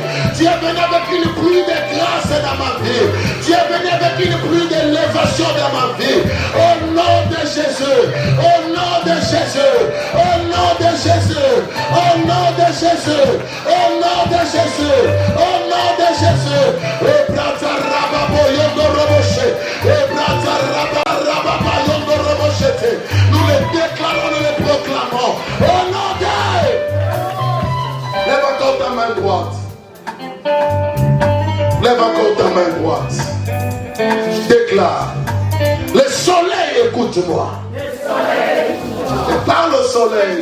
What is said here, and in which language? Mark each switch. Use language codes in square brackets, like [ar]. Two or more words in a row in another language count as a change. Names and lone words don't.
[fr] Tu es venu avec une pluie de grâce dans ma vie. Tu es venu avec une pluie d'élévation dans ma vie. Au nom de Jésus. Au nom de Jésus. Au nom de Jésus. Au nom de Jésus. Au nom de Jésus. Au nom de Jésus. Et brata rababo yondo roboche. Et brata rababa yondo roboche. Nous les déclarons, nous les proclamons. Au nom de... Lève encore ta main droite. Lève encore ta main droite. Déclare. Le soleil, écoute-moi. Parle au soleil.